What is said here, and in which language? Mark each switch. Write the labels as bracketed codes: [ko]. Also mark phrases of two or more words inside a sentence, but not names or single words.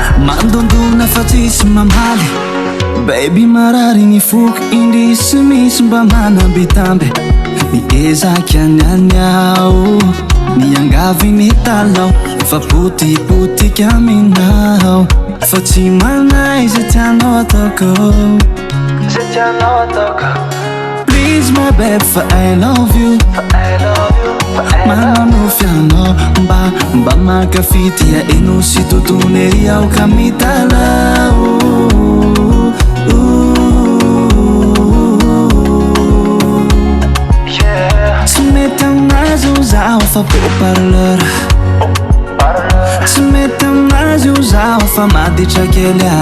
[mg] Mandondona fa tsisy mamaly Baby marary ny foko indrisy misy mba manambitamby Niezaky anyanyao Niangavy ny talao Fa potipotika aminao Fa tsy manaizy tianao ataoko Zay tianao ataoko [en] Please my babe for I love you For I love you For I love you [mg] Manano fianao Mba makafitia eno sy totony ao kamitalao Tsy mety aminazy zaho fa beau-parleur Tsy mety aminazy zaho fa maditrakely